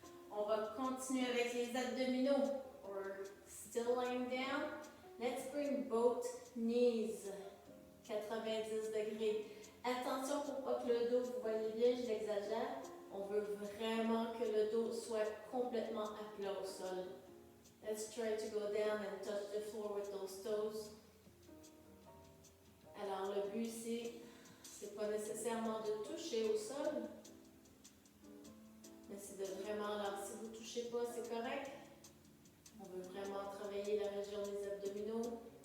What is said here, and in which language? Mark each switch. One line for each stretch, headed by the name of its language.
French: On va continuer avec les abdominaux.
English: We're still laying down. Let's bring both knees. 90 degrés.
French: Attention pour pas que le dos, vous voyez bien, je l'exagère. On veut vraiment que le dos soit complètement à plat au sol.
English: Let's try to go down and touch the floor with those toes.
French: Alors le but ici, c'est pas nécessairement de toucher au sol, mais c'est de vraiment, alors si vous ne touchez pas, c'est correct. On veut vraiment travailler la région des abdominaux.